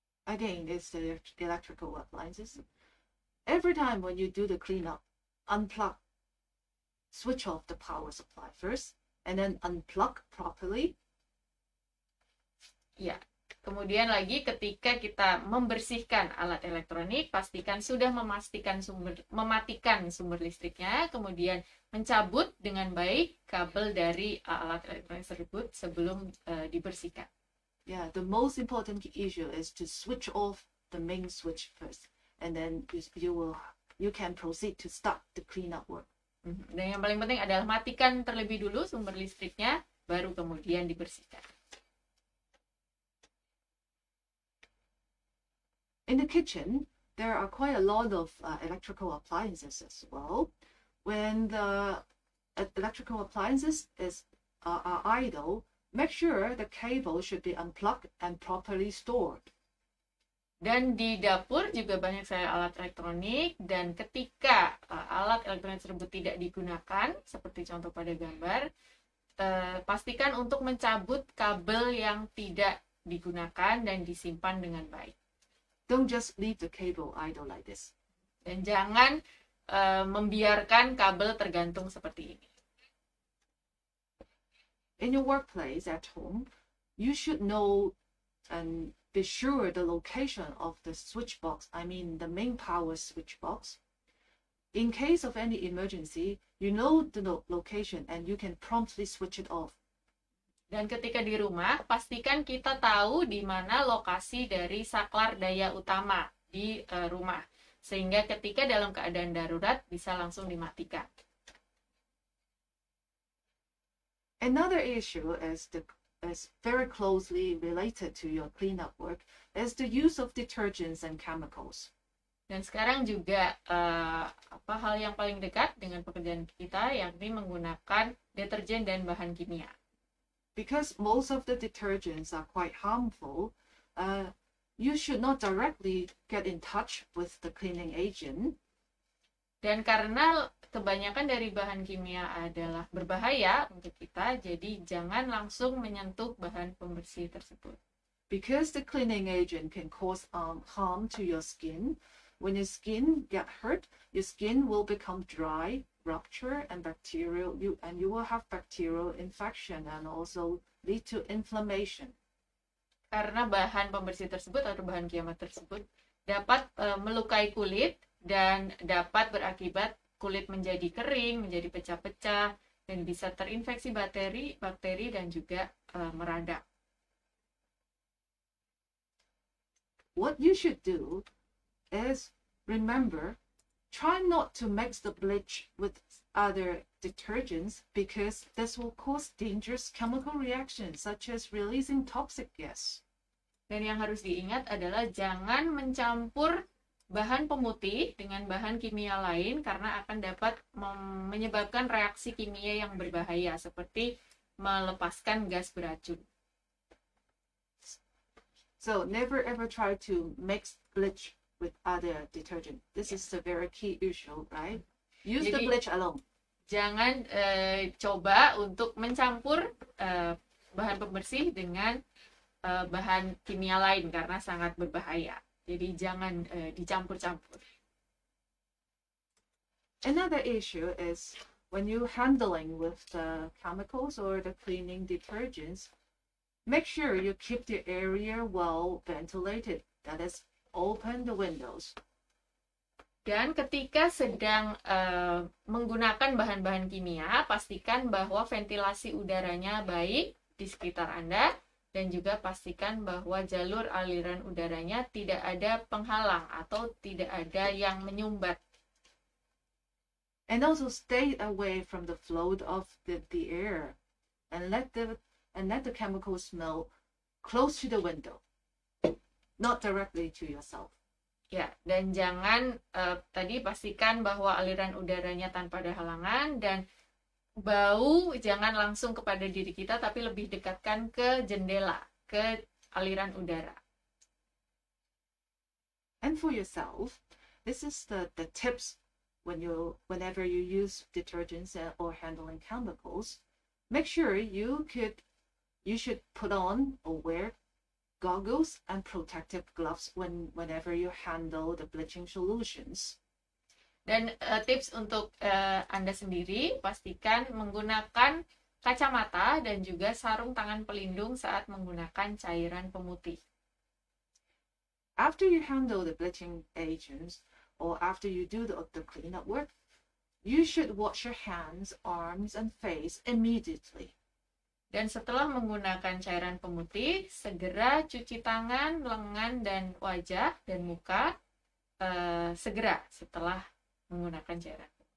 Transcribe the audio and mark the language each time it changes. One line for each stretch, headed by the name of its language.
English: Again, it's the electrical appliances. Every time when you do the cleanup, unplug, switch off the power supply first, and then unplug properly.
Indonesian: Ya, kemudian lagi ketika kita membersihkan alat elektronik, pastikan sudah mematikan sumber listriknya, kemudian mencabut dengan baik kabel dari alat elektronik tersebut sebelum dibersihkan.
English: Yeah, the most important issue is to switch off the main switch first, and then you can proceed to start the cleanup work.
Indonesian: Dan yang paling penting adalah matikan terlebih dulu sumber listriknya, baru kemudian dibersihkan.
English: In the kitchen, there are quite a lot of electrical appliances as well. When the electrical appliances are idle, make sure the cable should be unplugged and properly stored.
Indonesian: Dan di dapur juga banyak sekali alat elektronik, dan ketika alat elektronik tersebut tidak digunakan, seperti contoh pada gambar, pastikan untuk mencabut kabel yang tidak digunakan dan disimpan dengan baik.
English: Don't just leave the cable idle like this.
Indonesian: Dan jangan membiarkan kabel tergantung seperti ini.
English: In your workplace at home, you should know and be sure the location of the switch box, I mean the main power switch box. In case of any emergency, you know the location and you can promptly switch it off.
Indonesian: Dan ketika di rumah, pastikan kita tahu di mana lokasi dari saklar daya utama di rumah. Sehingga ketika dalam keadaan darurat bisa langsung dimatikan.
English: Another issue is very closely related to your cleanup work is the use of detergents and chemicals.
Indonesian: Dan sekarang juga hal yang paling dekat dengan pekerjaan kita, yakni menggunakan deterjen dan bahan kimia.
English: Because most of the detergents are quite harmful, you should not directly get in touch with the cleaning agent.
Indonesian: Dan karena kebanyakan dari bahan kimia adalah berbahaya untuk kita, jadi jangan langsung menyentuh bahan pembersih tersebut.
English: Because the cleaning agent can cause harm to your skin. When your skin get hurt, your skin will become dry, rupture, and bacterial. You will have bacterial infection and also lead to inflammation.
Indonesian: Karena bahan pembersih tersebut atau bahan kimia tersebut dapat melukai kulit dan dapat berakibat kulit menjadi kering, menjadi pecah-pecah, dan bisa terinfeksi bakteri dan juga meradang.
English: What you should do is remember, try not to mix the bleach with other detergents because this will cause dangerous chemical reactions such as releasing toxic gas.
Indonesian: Dan yang harus diingat adalah jangan mencampur bahan pemutih dengan bahan kimia lain karena akan dapat menyebabkan reaksi kimia yang berbahaya seperti melepaskan gas beracun.
English: So never ever try to mix bleach with other detergent. This is a very key issue, right? Use the bleach alone.
Indonesian: Jangan coba untuk mencampur bahan pembersih dengan bahan kimia lain karena sangat berbahaya. Jadi jangan dicampur-campur.
English: Another issue is when you're handling with the chemicals or the cleaning detergents, make sure you keep the area well ventilated. That is, open the windows.
Indonesian: Dan ketika sedang menggunakan bahan-bahan kimia, pastikan bahwa ventilasi udaranya baik di sekitar Anda, dan juga pastikan bahwa jalur aliran udaranya tidak ada penghalang atau tidak ada yang menyumbat.
English: And also stay away from the flow of the air and let the chemical smell close to the window, not directly to yourself.
Indonesian: Ya, dan jangan tadi pastikan bahwa aliran udaranya tanpa ada halangan, dan bau jangan langsung kepada diri kita tapi lebih dekatkan ke jendela, ke aliran udara.
English: And for yourself, this is the tips whenever you use detergents or handling chemicals. Make sure you should put on or wear goggles and protective gloves whenever you handle the bleaching solutions.
Indonesian: Dan tips untuk Anda sendiri, pastikan menggunakan kacamata dan juga sarung tangan pelindung saat menggunakan cairan pemutih.
English: After you handle the bleaching agents or after you do the cleanup work, you should wash your hands, arms, and face immediately.
Indonesian: Dan setelah menggunakan cairan pemutih, segera cuci tangan, lengan, dan wajah dan muka segera setelah menggunakan cairan.